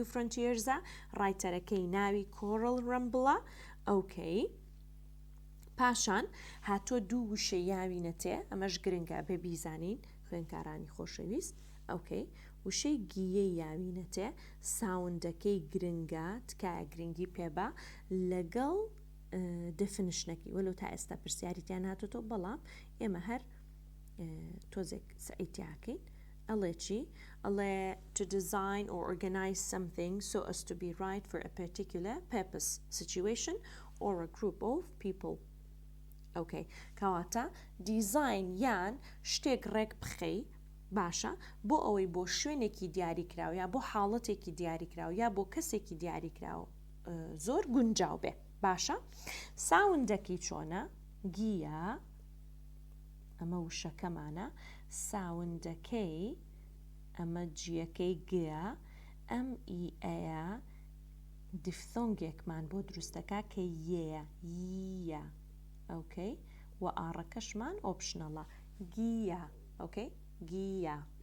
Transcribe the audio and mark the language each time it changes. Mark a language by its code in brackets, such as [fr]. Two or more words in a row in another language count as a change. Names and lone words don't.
[ckb] فرۆنتیرزە ڕایتەرەکەی ناوی کۆڕل ڕەمبڵە ئۆکەی پاشان هاتۆ دوو وشە یاوینەتێ ئەمەش گرنگە بێ بیزانین خوێندکارانی خۆشەویست ئۆکەی وشەی گیە یاوینەتێ ساوندەکەی گرنگە تکایە گرنگی پێبە لەگەڵ دفنشنەکەی وەلو تا ئێستا پرسیاریتیان هاتوتۆ بەڵام ئێمە هەر تۆزێک سعیتیاکەین ئەڵێ چی؟ [en] ئەڵێ to design or organize something so as to be right for a particular purpose, situation or a group of people. [ckb] Okay. کەواتە دیزاین یان شتێک ڕێک بخەی باشە بۆ ئەوەی بۆ شوێنێکی دیاریکراوە یا بۆ حاڵەتێکی دیاریکراوە یا بۆ کەسێکی دیاریکراوە زۆر گونجاو بێ باشە ساوندەکەی چۆنە گیە ئەمە وشەکەمانە ساوندەکەی ئەمە جیەکەی گە ئەم ئی ئەیە دیفثۆنگێکمان بۆ دروستەکە کە یەیە یە ئۆکەی و ئاڕەکەشمان ئۆپشنەڵە گیە ئۆکەی گیە